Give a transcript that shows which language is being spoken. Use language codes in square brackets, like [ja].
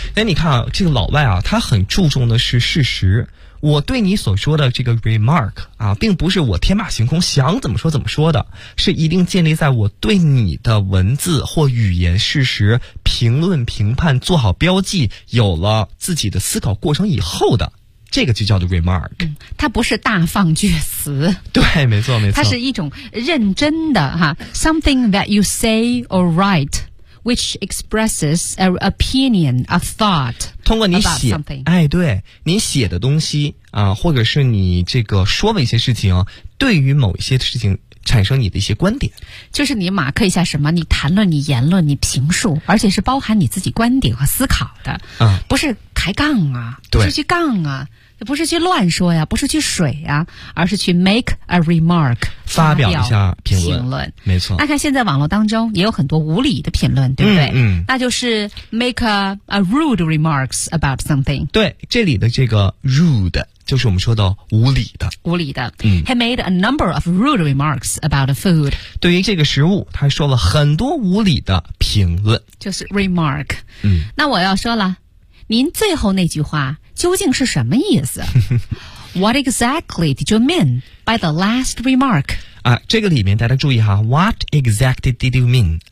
[zh] 那你看、啊、这个老外啊，他很注重的是事实，我对你所说的这个 remark 啊，并不是我天马行空想怎么说怎么说的，是一定建立在我对你的文字或语言事实评论评判做好标记，有了自己的思考过程以后的，这个就叫做 remark、嗯、它不是大放厥词，对，没错没错，它是一种认真的哈 [en] something that you say or write which expresses an opinion, a thought, [zh] 通过你写，哎，对，你写的东西啊，或者是你这个说的一些事情，对于某一些事情产生你的一些观点，就是你马克一下什么，你谈论，你言论，你评述，而且是包含你自己观点和思考的，嗯，不是抬杠啊，对，不是去杠啊，不是去乱说呀，不是去水呀，而是去 [en] make a remark， [zh] 发表一下评论。评论没错。那看现在网络当中也有很多无理的评论，对不对？嗯。嗯，那就是 [en] make a rude remarks about something。 [zh] 对，这里的这个 rude 就是我们说的无理的。无理的。嗯。 [en] He made a number of rude remarks about the food。 [zh] 对于这个食物，他说了很多无理的评论。就是 remark。嗯。那我要说了。您最后那句话究竟是什么意思？ [en] What exactly did you mean by the last remark？ [zh] 啊，这个里面大家注意哈 ， [en] What exactly did you mean？